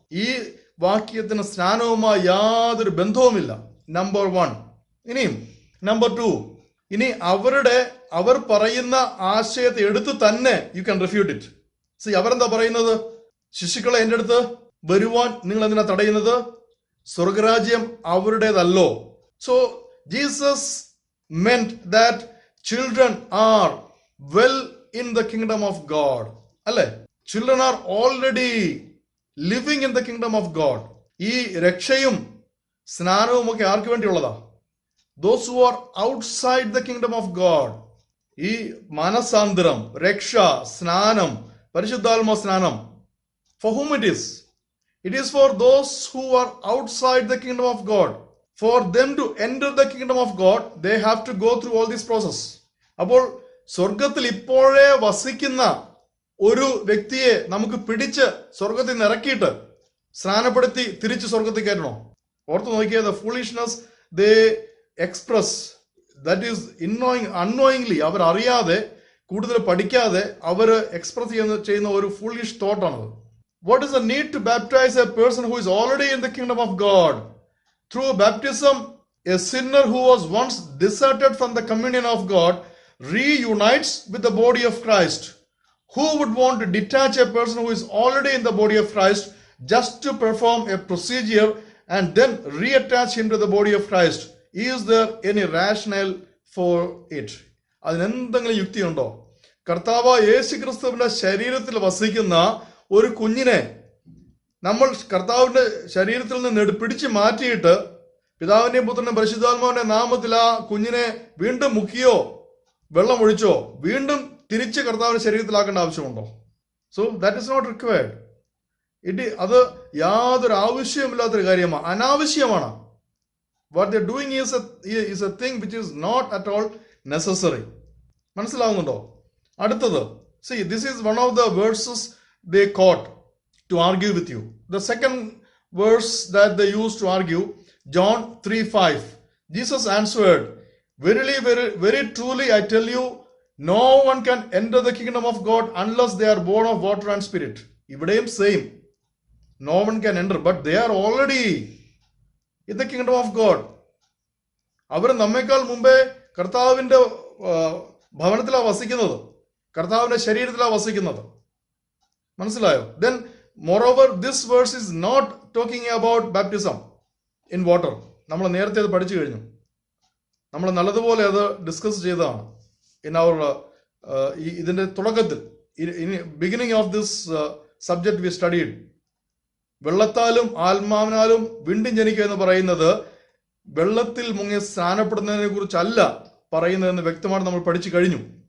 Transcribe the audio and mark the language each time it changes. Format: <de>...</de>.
<ml>ഈ വാക്യത്തിന് സ്നാനവുമായി യാതൊരു ബന്ധവുമില്ല. നമ്പർ 1. ഇനിയും നമ്പർ 2, ഇനി അവർ പറയുന്ന ആശയത്തെ എടുത്ത് തന്നെ</ml> <en>You can refute it.</en> <ml>C, അവരെന്താ പറയുന്നത്? ശിശുക്കളെ എൻ്റെ അടുത്ത് വരുവാൻ നിങ്ങൾ എന്തിനാ തടയുന്നത്? സ്വർഗരാജ്യം അവരുടേതല്ലോ.</ml> <en>So Jesus meant that children are well in the kingdom of God.</en> <ml>അല്ലേ?</ml> <en>Children are already living in the kingdom of God.</en> <ml>ഈ രക്ഷയും സ്നാനവും ഒക്കെ ആർക്ക് വേണ്ടിയുള്ളതാ?</ml> <en>Those who are outside the kingdom of God.</en> <ml>ഈ മാനസാന്തരം, രക്ഷ, സ്നാനം, പരിശുദ്ധാത്മ സ്നാനം,</ml> <en>for whom it is? It is for those who are outside the kingdom of God. for them to enter the kingdom of God, they have to go through all this process.</en> <ml>അപ്പോൾ സ്വർഗത്തിൽ ഇപ്പോഴേ വസിക്കുന്ന ഒരു വ്യക്തിയെ നമുക്ക് പിടിച്ച് സ്വർഗത്തിൽ നിന്ന് ഇറക്കിയിട്ട് സ്നാനപ്പെടുത്തി തിരിച്ച് സ്വർഗത്തിൽ കയറ്റണോ? ഓർത്ത് നോക്കിയാൽ</ml> <en>the foolishness they express, that is unknowingly,</en> <ml>അവർ അറിയാതെ കൂടുതൽ പഠിക്കാതെ അവർ എക്സ്പ്രസ് ചെയ്യുന്ന ഒരു</ml> <en>foolish thought</en> <ml>ആണത്.</ml> <en>What is the need to baptize a person who is already in the kingdom of God? Through baptism, a sinner who was once deserted from the communion of God reunites with the body of Christ. Who would want to detach a person who is already in the body of Christ just to perform a procedure and then reattach him to the body of Christ? Is there any rationale for it?</en> <ml>അതിനെന്തെങ്കിലും യുക്തിയുണ്ടോ? കർത്താവ് യേശു ക്രിസ്തുവിന്റെ ശരീരത്തിൽ വസിക്കുന്ന ഒരു കുഞ്ഞിനെ നമ്മൾ കർത്താവിന്റെ ശരീരത്തിൽ നിന്ന് പിടിച്ചു മാറ്റിയിട്ട് പിതാവിന്റെയും പുത്രന്റെയും പരിശുദ്ധാത്മാവിന്റെ നാമത്തിൽ ആ കുഞ്ഞിനെ വീണ്ടും മുക്കിയോ വെള്ളം ഒഴിച്ചോ വീണ്ടും തിരിച്ച് കർത്താവിന്റെ ശരീരത്തിലാക്കേണ്ട ആവശ്യമുണ്ടോ?</ml> <en>So that is not required.</en> <ml>അത് യാതൊരു ആവശ്യമില്ലാത്തൊരു കാര്യമാണ്, അനാവശ്യമാണ്.</ml> <en>What they doing is a thing which is not at all necessary.</en> <ml>മനസ്സിലാവുന്നുണ്ടോ? അടുത്തത്,</ml> <en>see, this is one of the verses they quote to argue with you. The second verse that they used to argue, John 3:5. Jesus answered, "Verily, very, very truly, I tell you, no one can enter the kingdom of God unless they are born of water and spirit."</en> <ml>ഇവിടെയും</ml> <en>same. No one can enter, but they are already in the kingdom of God.</en> <ml>അവർ നമ്മേക്കാൾ മുമ്പേ കർത്താവിന്റെ ഭവനത്തിലാണ് വസിക്കുന്നത്, കർത്താവിന്റെ ശരീരത്തിലാണ് വസിക്കുന്നത്. മനസ്സിലായോ?</ml> <en>Then moreover, this verse is not talking about baptism in water.</en> <ml>നമ്മൾ നേരത്തെ അത് പഠിച്ചു കഴിഞ്ഞു, നമ്മൾ നല്ലതുപോലെ അത് ഡിസ്കസ് ചെയ്തതാണ്.</ml> <en>in അവർ</en> <ml>ഇതിന്റെ തുടക്കത്തിൽ,</ml> <en>Beginning of this subject we studied.</en> <ml>വെള്ളത്താലും ആത്മാവിനാലും വീണ്ടും ജനിക്കുക എന്ന് പറയുന്നത് വെള്ളത്തിൽ മുങ്ങി സ്നാനപ്പെടുന്നതിനെ കുറിച്ചല്ല പറയുന്നതെന്ന് വ്യക്തമായിട്ട് നമ്മൾ പഠിച്ചു കഴിഞ്ഞു.</ml>